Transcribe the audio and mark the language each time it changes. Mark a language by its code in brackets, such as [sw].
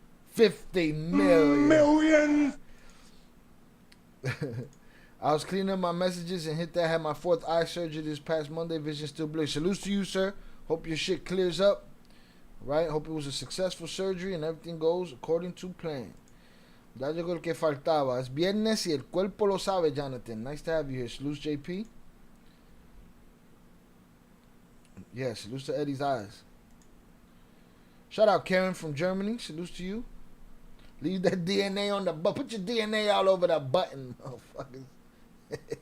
[en] 50 million. I was cleaning up my messages and hit that. Had my 4th eye surgery this past Monday. Vision still blurry. Salutes to you, sir. Hope your shit clears up. Right? Hope it was a successful surgery and everything goes according to plan. [es] Ya llegó el que faltaba. Es viernes y el cuerpo lo sabe, Jonathan. [en] Nice to have you here. Salutes, JP. Yeah, salutes to Eddie's eyes. Shout out Karen from Germany. Salutes to you. Leave that DNA on the button. Put your DNA all over that button, motherfuckers.